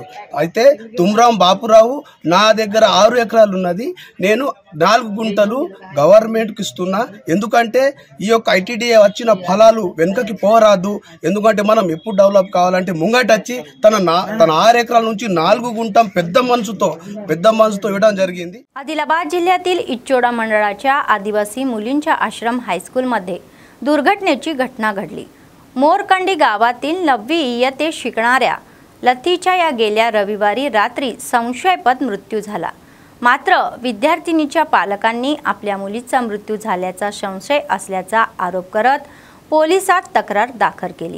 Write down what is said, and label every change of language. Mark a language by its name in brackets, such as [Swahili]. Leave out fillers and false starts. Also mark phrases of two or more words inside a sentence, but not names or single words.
[Telugu] అయితే తుమ్రాం బాపురావు నా దగ్గర 6 ఎకరాలు ఉన్నది, నేను 4 గుంటలు గవర్నమెంట్కి ఇస్తున్నా. ఎందుకంటే ఈ యొక్క ఐటీడీఏ వచ్చిన ఫలాలు వెనుకకి పోరాదు. ఎందుకంటే మనం ఎప్పుడు డెవలప్ కావాలంటే ముంగటచ్చి తన 6 एकर నుంచి 4 गुंठा పెద్ద మనసుతో ఇవ్వడం జరిగింది. [Marathi] आदिलाबाद जिल्ह्यातील इच्चोडा मंडळाच्या आदिवासी मुलींच्या आश्रम हायस्कूलमध्ये दुर्घटनेची घटना घडली. मोरकंडी गावातील 9वी इयत्तेत शिकणाऱ्या लतीच्या या गेल्या रविवारी रात्री संशयास्पद मृत्यू झाला. मात्र विद्यार्थिनीच्या पालकांनी आपल्या मुलीचा मृत्यू झाल्याचा संशय असल्याचा आरोप करत पोलिसात तक्रार दाखल केली.